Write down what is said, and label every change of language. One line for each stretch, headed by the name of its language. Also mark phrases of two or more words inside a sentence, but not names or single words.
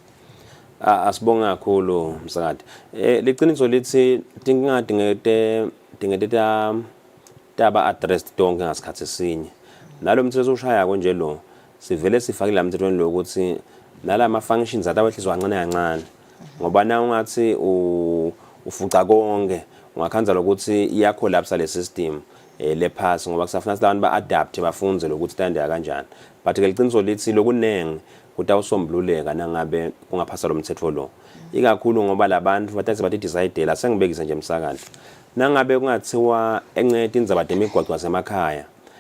Swati: asibonga kakhulu Mswati liqiniso lithi tinkinga dingete taba addressed tonke ngasikhathi sinye nalo mthetho ushaya konje lo sivele sifakile la mthethweni lo ukuthi nala ama functions atawehliswa kancane kancane ngoba na ungathi ufuca konke ungakhanza lokuthi iya collapse le system le pass ngoba kusafuna abantu ba adapt bafunze lokuthi tandeka kanjani but ke liqiniso lithi lokunenge kutawusombululeka nangabe kungaphasa lo mthetho lo ikakhulu ngoba labantu bathi decide la sengibekisa nje Mswati nangabe kungathiwa encede indzaba demigwaqo wasemakhaya